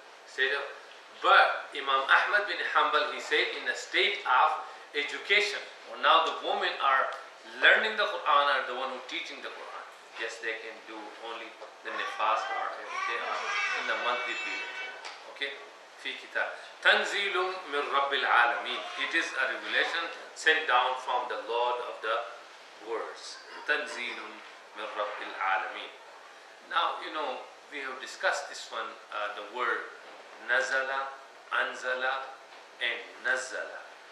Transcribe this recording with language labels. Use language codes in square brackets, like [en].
[en] State of, but Imam Ahmad bin Hanbal, he said in a state of education. Well, now the women are learning the Quran, are the one who teaching the Quran. Yes, they can do only the nifas or if they are in the monthly period. Okay? [ar] في كتاب تنزيل من رب العالمين. [en] It is a revelation sent down from the Lord of the worlds. [ar] تنزيل من رب العالمين. [en] Now, you know, we have discussed this one, the word nazala, anzala, and nazala.